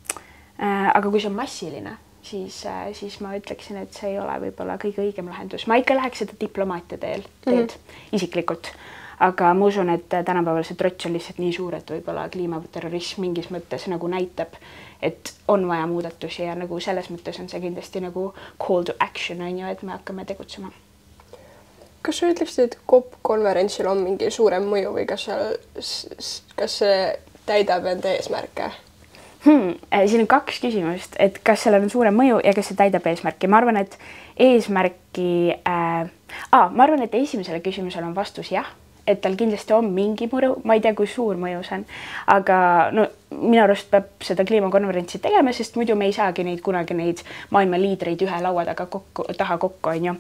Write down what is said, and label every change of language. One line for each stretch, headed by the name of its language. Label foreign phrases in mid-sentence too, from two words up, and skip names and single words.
Estonian: Aga kui see on massiline, siis ma ütleksin, et see ei ole võib-olla kõige õigem lahendus. Ma ikka läheks seda diplomaatia teed isiklikult, aga ma usun, et tänapäeval see trots on lihtsalt nii suur, et võib-olla kliimaterrorism mingis mõttes nagu näitab, et on vaja muudatusi ja nagu selles mõttes on see kindlasti nagu
English: call to action,
Estonian: on ju, et me hakkame tegutsema. Kas sa ütleksid, et COP-konverentsil on mingi suurem mõju või kas see täidab enda eesmärke? Siin on kaks küsimust, et kas sellel on suurem mõju ja kas see täidab eesmärki. Ma arvan, et esimesele küsimusele on vastus jah, et tal kindlasti on mingi mõju, ma ei tea, kui suur mõju see on, aga no minu arust peab seda kliimakonverentsi tegema, sest muidu me ei saagi kunagi neid maailma liidreid ühe laua taha kokku, on ju.